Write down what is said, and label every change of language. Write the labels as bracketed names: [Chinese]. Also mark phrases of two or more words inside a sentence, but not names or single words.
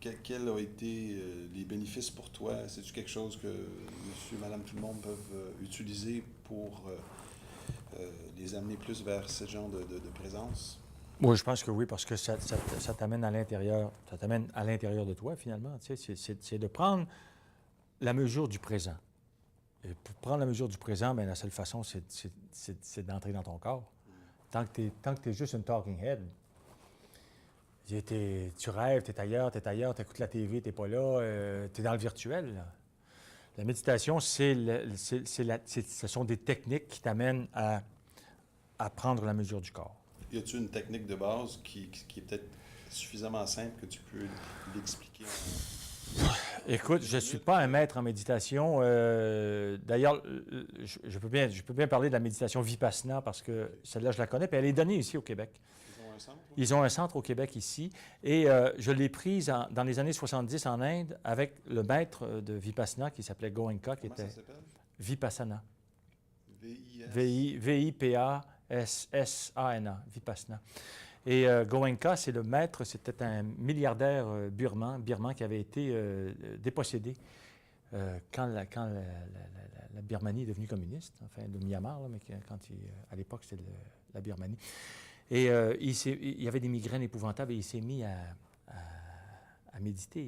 [French] quels ont été les bénéfices pour toi? C'est-tu quelque chose que monsieur, madame, tout le monde peuvent utiliser pour les amener plus vers ce genre de présence? Oui, je pense que oui, parce que ça t'amène à l'intérieur, ça t'amène à l'intérieur de toi, finalement. Tu sais, c'est de prendre la mesure du présent. Et pour prendre la mesure du présent, bien, la seule façon, c'est d'entrer dans ton corps. Tant que tu es juste une [English] talking head, [French] tu rêves, tu es ailleurs, tu écoutes la TV, tu n'es pas là, tu es dans le virtuel. Là. La méditation, ce sont des techniques qui t'amènent à prendre la mesure du corps. Y a-t-il une technique de base qui est peut-être suffisamment simple que tu peux l'expliquer? Écoute, je ne suis pas un maître en méditation. D'ailleurs, je peux bien parler de la méditation Vipassana parce que celle-là, je la connais, puis elle est donnée ici au Québec. Ils ont un centre? Ils ont un centre au Québec ici, et je l'ai prise dans les années 70 en Inde avec le maître de Vipassana qui s'appelait Goenka, qui Comment ça était s'appelle? Vipassana. V-I-S? V-I-P-A-S-S-A-N-A, Vipassana. Et Goenka, c'est le maître, c'était un milliardaire birman qui avait été dépossédé quand la Birmanie est devenue communiste, enfin le Myanmar, là, mais à l'époque c'était la Birmanie. Et il y avait des migraines épouvantables et il s'est mis à méditer.